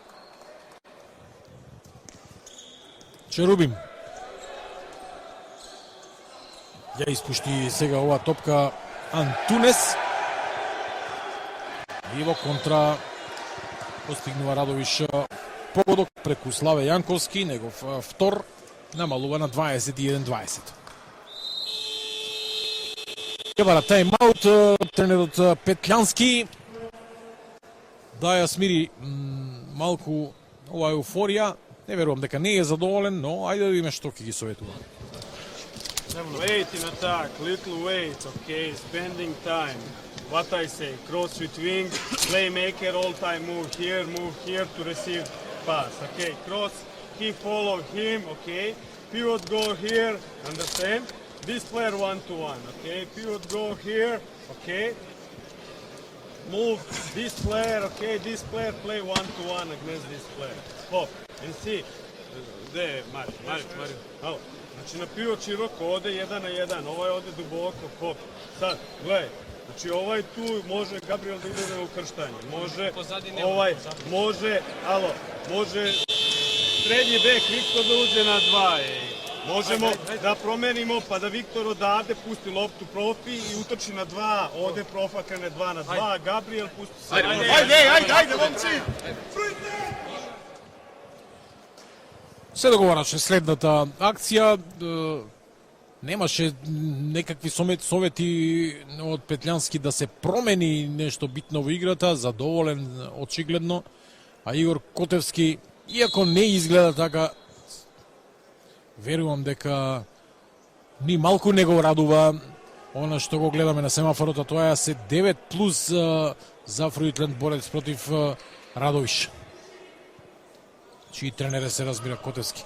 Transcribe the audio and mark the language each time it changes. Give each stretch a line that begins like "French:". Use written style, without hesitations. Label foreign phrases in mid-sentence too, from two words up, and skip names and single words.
Macedonian: Черубим ја испушти сега оваа топка Антунес и во контра постигнува Радовиш погодок преку Славе Јанковски, негов втор, намалува на 21-20. Ќе бара тајм-аут тренерот Петлјански да ја смири малку оваа еуфорија. Не верувам дека не е задоволен, но ајде да видиме што ќе ги советува.
English: Wait in attack, little wait, okay, spending time. What I say, cross with wing, playmaker all time move here to receive pass, okay, cross, he follow him, okay, pivot go here, understand? This player 1-to-1, okay, pivot go here, okay, move this player, okay, this player play 1-to-1 against this player. Hop, and see, there,
Serbian: Mario, halo. Znači na pivot široko, ode 1 na 1, ovaj ode duboko, hop. Sad, gledaj, znači ovaj tu može Gabriel da ide u krštanje, može ovaj, može srednji bek Viktor da uđe na 2, možemo da promenimo pa da Viktor odavde pusti loptu profi i utrči na 2, ode profa krene 2 na 2, Gabriel pusti se. Ajde, momci!
Macedonian: Се договораше следната акција, немаше некакви совети од Петлјански да се промени нешто битно во играта, задоволен очигледно, а Игор Котевски, иако не изгледа така, верувам дека ни малку не го радува она што го гледаме на семафорот, а тоа се 9+ за Фруитленд борец против Радовиш, чии тренер се разбира Котевски.